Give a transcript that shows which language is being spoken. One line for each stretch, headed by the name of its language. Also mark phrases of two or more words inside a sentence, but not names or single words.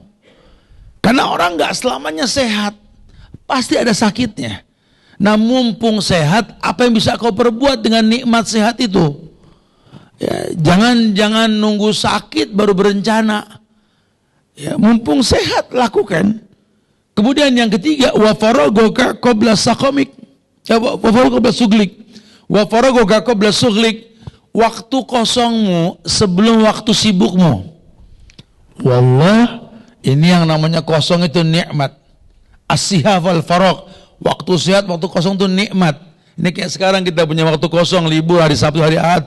Indonesian: Karena orang nggak selamanya sehat, pasti ada sakitnya. Nah, mumpung sehat, apa yang bisa kau perbuat dengan nikmat sehat itu? Ya, jangan nunggu sakit baru berencana. Ya, mumpung sehat lakukan. Kemudian yang ketiga,
Arabic: وفراغك قبل سقمك. Ya, وفراغك قبل شغلك. وفراغك قبل شغلك.
Indonesian: Waktu kosongmu sebelum waktu sibukmu. Wallah, ini yang namanya kosong itu nikmat.
Arabic: الصحة والفراغ.
Indonesian: Waktu sehat, waktu kosong itu nikmat. Ini kayak sekarang kita punya waktu kosong, libur, hari Sabtu, hari Ahad.